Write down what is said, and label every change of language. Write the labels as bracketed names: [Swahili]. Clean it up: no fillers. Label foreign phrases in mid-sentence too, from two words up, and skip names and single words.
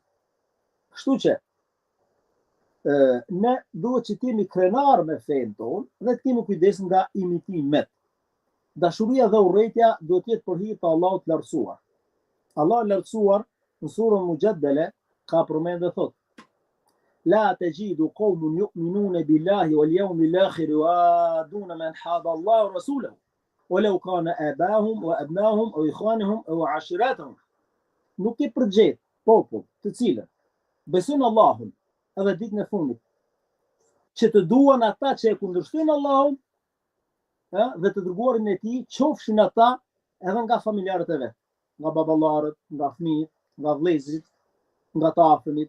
[Albanian] Kështu që ne duhet që të jemi krenar me fenë tonë dhe të kemi kujdes nga imitimet. Dashuria dhe urrejtja duhet të jetë për hir të Allahut të Lartësuar. Allahu i Lartësuar në surën Mujaddala ka përmendur dhe thotë: [Arabic] لا تجد قوما يؤمنون بالله واليوم الآخر يوادون من حاد الله ورسوله ولو كانوا آباءهم أو أبناءهم أو إخوانهم أو عشيرتهم. [Albanian] Nuk e përgjet popull të cilët besojnë Allahun edhe ditën e fundit, që të duan ata që e kundërshtojnë Allahun dhe të dërguarin e tij, qofshin ata edhe nga familjarët e vet, nga baballarët, nga fëmijët, nga vëllezërit, nga të afërmit.